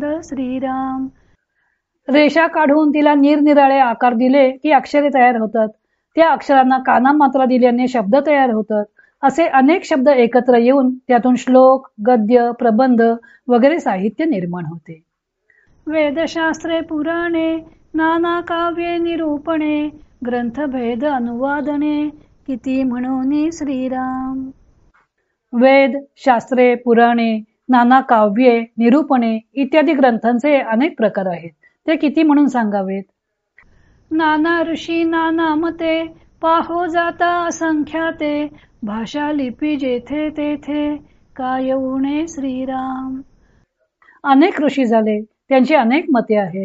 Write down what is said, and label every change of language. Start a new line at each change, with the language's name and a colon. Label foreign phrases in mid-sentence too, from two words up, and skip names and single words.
Marathi: श्रीराम रेषा काढून तिला निरनिराळे आकार दिले की अक्षरे तयार होतात. त्या अक्षरांना काना मात्रा दिल्याने शब्द तयार होतात. असे अनेक शब्द एकत्र येऊन त्यातून श्लोक गद्य प्रबंध वगैरे साहित्य निर्माण होते. वेदशास्त्रे पुराणे नाना काव्ये निरूपणे ग्रंथभेद अनुवादने किती म्हणून. श्रीराम वेद शास्त्रे पुराणे नाना काव्ये निरूपणे इत्यादी ग्रंथांचे अनेक प्रकार आहेत. ते किती म्हणून सांगावेत. नाना ऋषी नाना मते पाहो जाता असंख्याते भाषा लिपी जेथे तेथे काय उणे. श्रीराम अनेक ऋषी झाले त्यांची अनेक मते आहेत.